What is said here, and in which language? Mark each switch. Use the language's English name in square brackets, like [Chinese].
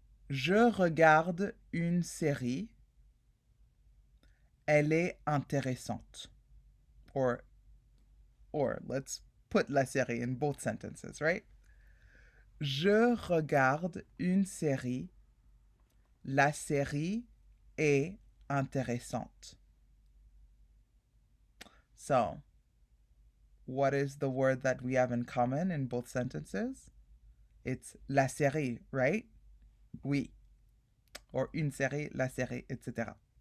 [French] Je regarde une série. Elle est intéressante. [English] Or let's put la série in both sentences, right? [French] Je regarde une série. La série est intéressante. [English] So, what is the word that we have in common in both sentences? It's la série, right? Oui. Or une série, la série, etc.